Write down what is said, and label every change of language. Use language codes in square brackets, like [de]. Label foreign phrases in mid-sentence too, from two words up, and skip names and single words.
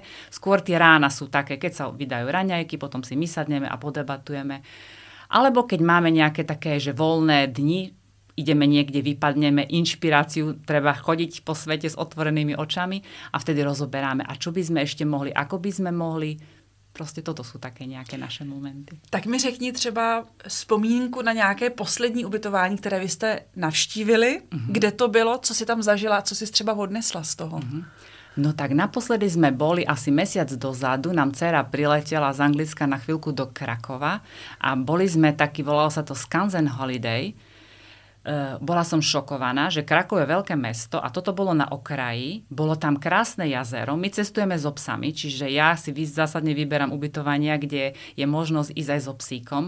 [sk] Skôr tie rána sú také, keď sa vydajú raňajky, potom si my sadneme a podebatujeme. Alebo keď máme nejaké také, že voľné dni, ideme niekde, vypadneme inšpiráciu, treba chodiť po svete s otvorenými očami a vtedy rozoberáme. A čo by sme ešte mohli, ako by sme mohli. [cs] Prostě toto jsou také nějaké naše momenty. Tak mi řekni třeba vzpomínku na nějaké poslední ubytování, které vy jste navštívili. Kde to bylo, co si tam zažila, co si třeba odnesla z toho? [sk] No tak naposledy sme boli asi mesiac dozadu, nám dcera priletela z Anglicka na chvíľku do Krakova a boli sme taký, volalo sa to Skansen Holiday. Bola som šokovaná, že Krakov je veľké mesto a toto bolo na okraji, bolo tam krásne jazero, my cestujeme so psami, čiže ja si zásadne vyberám ubytovania, kde je možnosť ísť aj so psíkom.